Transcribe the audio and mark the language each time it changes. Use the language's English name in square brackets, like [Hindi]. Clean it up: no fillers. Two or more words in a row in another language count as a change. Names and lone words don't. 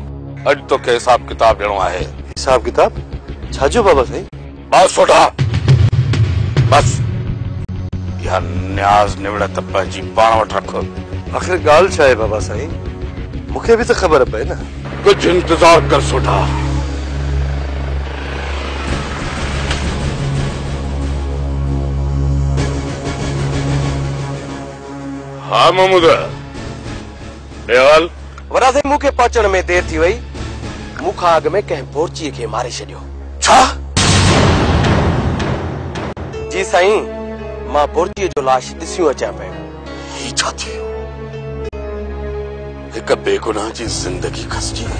[Sindhi] अॼु तोखे हिसाब किताब ॾियणो आहे। हिसाब किताब? छाजो बाबा साईं? बस सोटा बस या न्याज निवड़ त पंहिंजी पाण वटि रख। आखिर ॻाल्हि छा आहे बाबा साईं? मूंखे बि त ख़बर पए न। कुछ इंतजार कर सोटा। हाँ महमूद बेहाल वरा साईं मूंखे पहुचण में देर थी वई। मूंखां अॻु में कंहिं बोरचीअ खे मारे छॾियो। छा? जी साईं, मां बोरचीअ जो लाश ॾिसियो अचां पियो। ही छा थियो? हिक बेगुनाह जी जिंदगी खसजी वई।